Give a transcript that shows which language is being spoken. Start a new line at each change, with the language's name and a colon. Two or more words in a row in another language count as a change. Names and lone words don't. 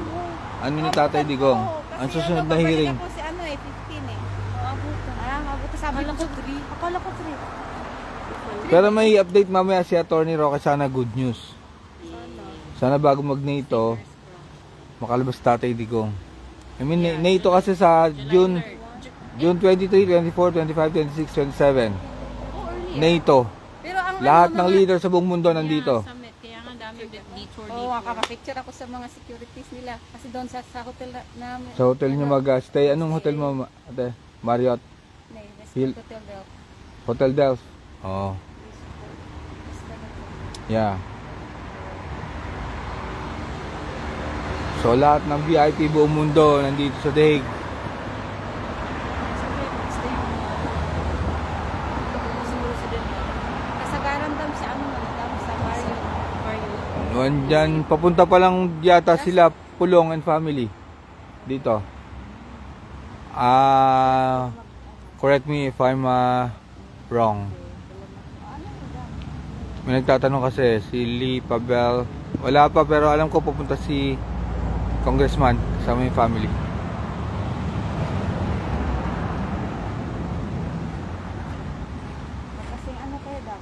Filipino: ano ni Tatay Digong. Ang susunod na hearing. Ako si ano eh, 15 eh. Mabuti sabi ko 3. Akala ko 3. Pero may update mamaya si Attorney Roque, sana
English: good news.
Filipino: Sana bago mag-NATO, makalabas Tatay Digong.
English: I mean,
Filipino: NATO kasi sa June 23, 24, 25, 26, 27. NATO. Pero ang Lahat ng leader sa buong mundo nandito. Summit, kaya nga dami detour Oo, makaka-picture ako sa mga securities nila. Kasi doon sa hotel namin. Sa hotel niyo mag-stay. Anong hotel mo, ate? Marriott? Hill. Hotel Del. Hotel Delft? Oh. Yeah. So lahat ng VIP buong mundo nandito sa Daig. Kasagaran dam sa ano, dam sa Mario. Nandyan, papunta pa lang yata sila Pulong and family. Dito.
English: Correct me if I'm wrong.
Filipino: May nagtatanong kasi si Lee Pabel. Wala pa pero alam ko pupunta si Congressman kasama yung family. Kasi ano kayo dam?